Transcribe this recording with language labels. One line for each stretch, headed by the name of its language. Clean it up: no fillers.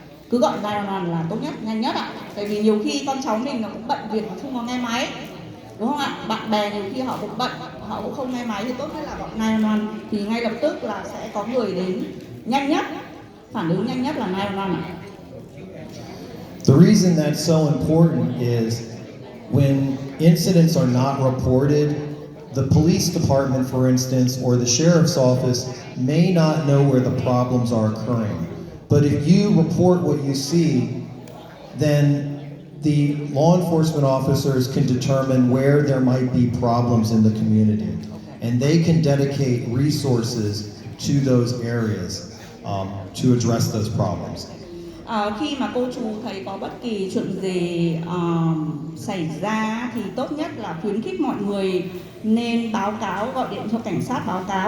Vietnamese: Cứ gọi 911 là tốt nhất, nhanh nhất ạ. Tại vì nhiều khi con cháu mình nó cũng bận việc, nó không có nghe máy, đúng không ạ? Bạn bè nhiều khi họ cũng bận, họ cũng không nghe máy thì tốt nhất là gọi 911 thì ngay lập tức là sẽ có người đến nhanh nhất, phản ứng nhanh nhất là 911 ạ.
English: The reason that's so important is when incidents are not reported, the police department, for instance, or the sheriff's office may not know where the problems are occurring. But if you report what you see, then the law enforcement officers can determine where there might be problems in the community. And they can dedicate resources to those areas to address those problems.
Vietnamese: Khi mà cô chú thấy có bất kỳ chuyện gì xảy ra thì tốt nhất là khuyến khích mọi người nên báo cáo, gọi điện cho cảnh sát báo cáo.